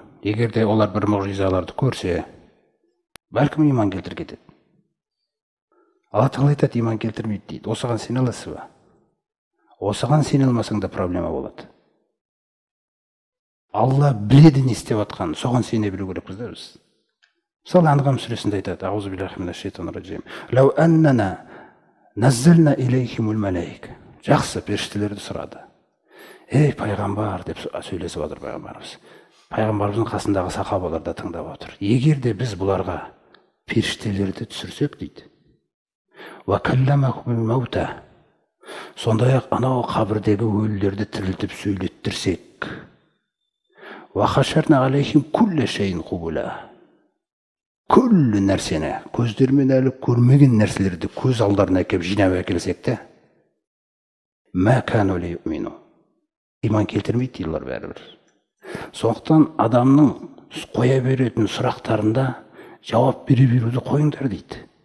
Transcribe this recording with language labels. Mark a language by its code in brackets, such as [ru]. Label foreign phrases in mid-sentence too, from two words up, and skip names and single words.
[kk] Егер де олар бір мұғжизаларды көрсе, бәлкім иман келтіріп кетеді. Алла Тағала айтады, иман келтірмейді дейді. Осыған сене аласыз ба? Осыған сене алмасаң да проблема болады. Алла біледі не істеп жатқанын, соған сене білу керекпіз да біз. Мысалы, Анғам сүресінде айтады, [ar] أعوذ بالله من الشيطان الرجيم. لو أننا نزلنا إليهم الملائكة. [kk] Жақсы, періштелерді сұрады. Ей, пайғамбар, деп сөйлесіп отыр пайғамбарымыз. Пайғамбарымыздың қасындағы сахабалар да тыңдап отыр. Егер де біз бұларға періштелерді түсірсек дейді. [ar] وكلمهم الموتى. [kk] Сондай-ақ анау қабірдегі өлілерді тірілтіп сөйлеттірсек. [ar] وحشرنا عليهم كل شيء قبلا. [kk] Күллі нәрсені, көздермен әлі көрмеген нәрселерді көз алдарына әкеп жинап әкелсек те, [ar] ما كانوا ليؤمنوا. [kk] Иман келтірмейді дейлер бәрібір. Сондықтан адамның қоя беретін сұрақтарында жауап бере беруді қойыңдар дейді.